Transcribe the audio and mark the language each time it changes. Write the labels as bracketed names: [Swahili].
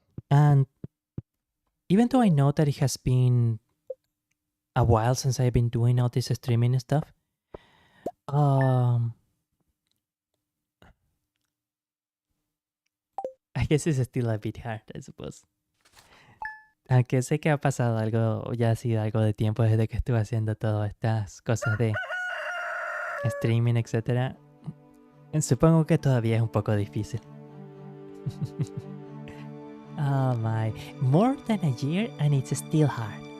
[English] And even though I know that it has been a while since I've been doing all this streaming and stuff, I guess it's still a bit hard, I suppose. [Spanish] Aunque sé que ha pasado algo, ya ha sido algo de tiempo desde que estuve haciendo todas estas cosas de streaming, etc. Supongo que todavía es un poco difícil. [English] Oh my, more than a year and it's still hard.